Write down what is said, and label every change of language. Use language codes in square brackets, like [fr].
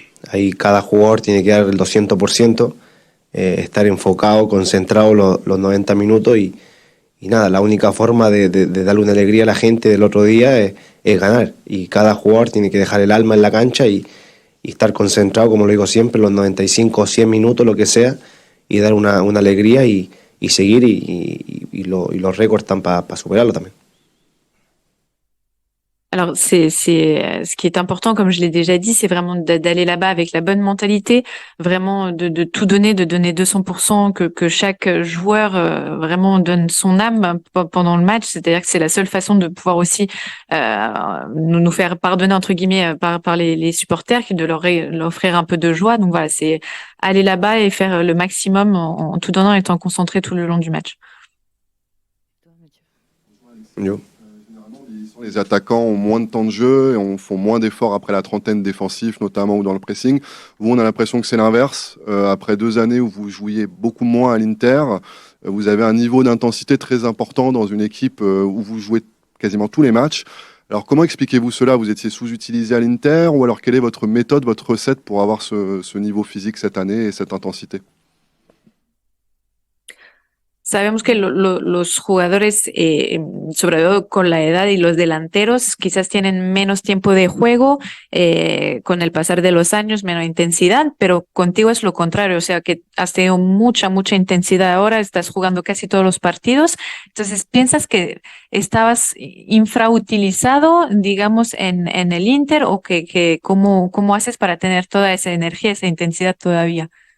[es] Ahí cada jugador tiene que dar el 200%, estar enfocado, concentrado los 90 minutos y nada, la única forma de darle una alegría a la gente del otro día es ganar. Y cada jugador tiene que dejar el alma en la cancha y estar concentrado, como lo digo siempre, los 95 o 100 minutos, lo que sea, y dar una alegría y seguir y los récords están para superarlo también. [fr] Alors, ce qui est important, comme je l'ai déjà dit, c'est vraiment d'aller là-bas avec la bonne mentalité, vraiment de tout donner, de donner 200%, que chaque joueur vraiment donne son âme pendant le match. C'est-à-dire que c'est la seule façon de pouvoir aussi nous faire pardonner, entre guillemets, par les supporters, de leur offrir un peu de joie. Donc voilà, c'est aller là-bas et faire le maximum en tout donnant et étant concentré tout le long du match. Yo. Les attaquants ont moins de temps de jeu et font moins d'efforts après la trentaine défensif, notamment ou dans le pressing. Vous, on a l'impression que c'est l'inverse. Après 2 années où vous jouiez beaucoup moins à l'Inter, vous avez un niveau d'intensité très important dans une équipe où vous jouez quasiment tous les matchs. Alors comment expliquez-vous cela? Vous étiez sous-utilisé à l'Inter ou alors quelle est votre méthode, votre recette pour avoir ce niveau physique cette année et cette intensité? [es] Sabemos que los jugadores, sobre todo con la edad y los delanteros, quizás tienen menos tiempo de juego, con el pasar de los años, menos intensidad, pero contigo es lo contrario, o sea que has tenido mucha intensidad ahora, estás jugando casi todos los partidos, entonces ¿piensas que estabas infrautilizado, digamos, en el Inter o que cómo haces para tener toda esa energía, esa intensidad todavía?